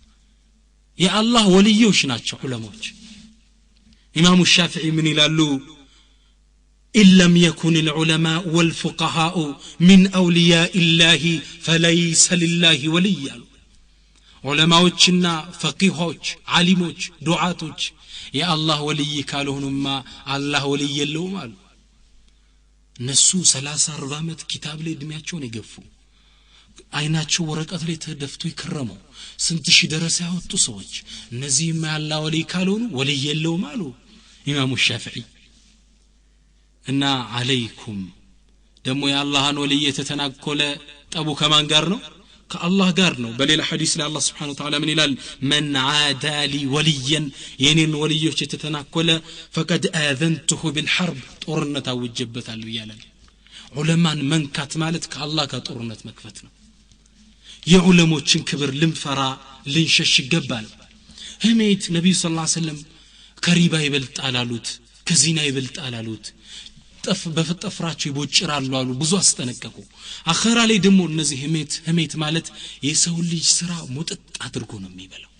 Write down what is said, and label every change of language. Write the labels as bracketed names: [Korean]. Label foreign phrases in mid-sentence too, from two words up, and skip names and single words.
[Amharic] የአላህ ወልዮች ናቸው ዑለሞች ኢማሙ ሻፊዒ ምን ይላሉ [Arabic] إن لم يكن العلماء والفقهاء من أولياء الله فليس لله ولي علماءنا [Amharic] فقيهوች ዓሊሞች ዱዓቶች የአላህ ወልይ ካልሆኑማ አላህ ወልይ የለውም አሉ እነሱ 30 40 ዓመት ኪታብ ላይ እድሜያቸውን ይገፉ አይናቸው ወረቀት ላይ ተደፍቶ ይከረሙ ስንት ሺህ ደረሳ ያወጡ ሰዎች እነዚህማ ያላህ ወልይ ካልሆኑ ወልይ የለውም አሉ ኢማሙ ሻፊዒ እና አለይኩም ደሞ የአላህን ወልይ የተተናኮለ ጠቡ ከማን ጋር ነው ከአላህ ጋር ነው በሌላ ሐዲስ ላይ አላህ [Arabic] سبحانه وتعالى [Amharic] ምን ይላል [Arabic] من عادى لي وليا [Amharic] የኔን ወልዮች የተተናኮለ [Arabic] فقد آذنته بالحرب [Amharic] ጦርነት አውጀበታለሁ ይላል ዑለማን መንካት ማለት ከአላህ ጋር ጦርነት መክፈት ነው የዑለሞችን ክብር ልንፈራ ልንሸሽ ይገባል ህሜት ነብዩ [Arabic] صلى الله عليه وسلم [Amharic] ከሪባ ይበልጣል አሉት ከዚና ይበልጣል አሉት በፍጥፍራቸው ይቦጭራሉ አሉ ብዙ አስጠነቀቁ አኸራ ላይ ደግሞ እነዚህ ህሜት ማለት የሰው ልጅ ስራ ሙጥጥ አድርጎ ነው የሚበላው